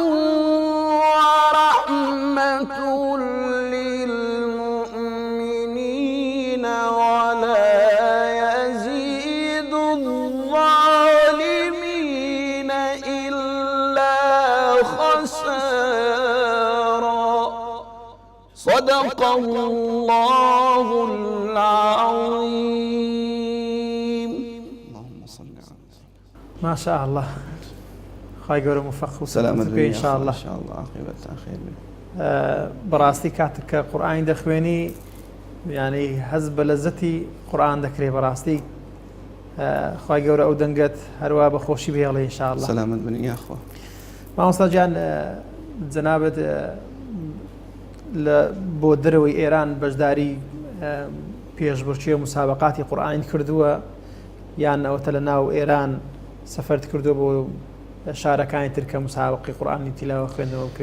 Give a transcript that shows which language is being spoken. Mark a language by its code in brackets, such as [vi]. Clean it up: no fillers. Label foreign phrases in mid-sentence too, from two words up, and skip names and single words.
[ar] ورحمة للمؤمنين ولا يزيد الظالمين إلا خسارا صدق الله العظيم اللهم صل على ما شاء الله [ckb] خی گەورە موفق و سلامت سلامت بێ [ar] ئینشاء الله إن شاء الله [ckb] عاقبتان خير بێ بەڕاستی کاتێک کە قورئانی دەخوێنی یعنی هەز بە لەزەتی قورئان دەکرێ بەڕاستی خی گەورە ئەو دەنگت هەروە بە خۆشی بهێڵێ [ar] ئینشاء الله [ckb] سلامت بن یاخوا مامۆستا گیان جەنابەت بۆ دەرەوەی ئێران بەشداری پێشبڕکێ مسابقاتی قورئانی کردووە یان ئەوەتە لە ناو ئێران سەفەرت کردووە بۆ شارەکانی تر کە مسابقی قورئانی تیلاوە خوێندنەوە بکرێ